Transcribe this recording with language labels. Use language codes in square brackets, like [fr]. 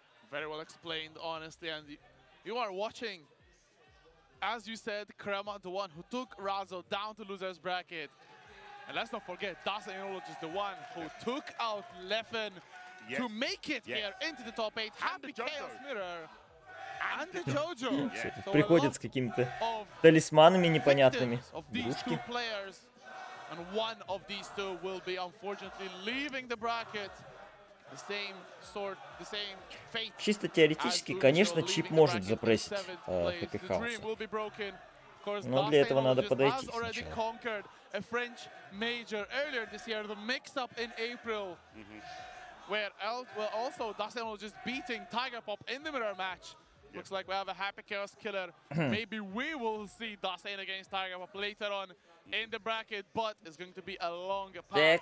[en] Very well explained, honestly. And you are watching, as you said, Crema, the one who took Razzo down to loser's bracket. And let's not forget, Dysonologist is the one who took out Leffen to make it here into the top 8. Happy Chaos Mirror and the Jojo. [ru] Приходит с какими-то талисманами непонятными. Русский. [en] And one of these two will be unfortunately leaving the bracket. The same sort, the same fate. [ru] Чисто теоретически, конечно, чип может запрессить Happy Chaos. Но для этого надо подойти сначала. [en] A French major earlier this year, the mix-up in April, where also Dysonologist beating Tiger Pop in the mirror match. Looks like we have a Happy Chaos killer. Maybe we will see Dyson against Tiger Pop later on in the bracket, but it's going to be a long path.